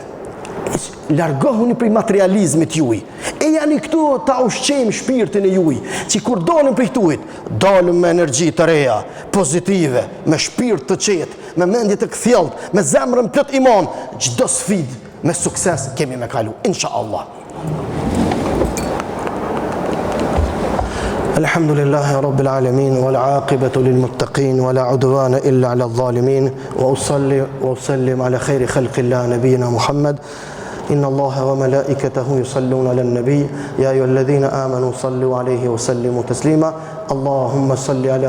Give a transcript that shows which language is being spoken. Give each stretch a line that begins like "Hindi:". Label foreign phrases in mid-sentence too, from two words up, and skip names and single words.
Albanian: Largohuni prej materializmit juj. Janë këtu ta ushqejmë shpirtin e juj, që kur dalim prej tuit, dalim me energji të reja, pozitive, me shpirt të qetë, me mendje të kthjellët, me zemrën plot iman, çdo sfidë me sukses kemi me kalu, inshallah.
Arabic: الحمد لله رب العالمين، والعاقبة للمتقين، ولا عدوان إلا على الظالمين، وأسلم على خير خلق الله نبينا محمد. إن الله وملائكته يصلون على النبي يا أيها الذين آمنوا صلوا عليه وسلموا تسليما اللهم صل على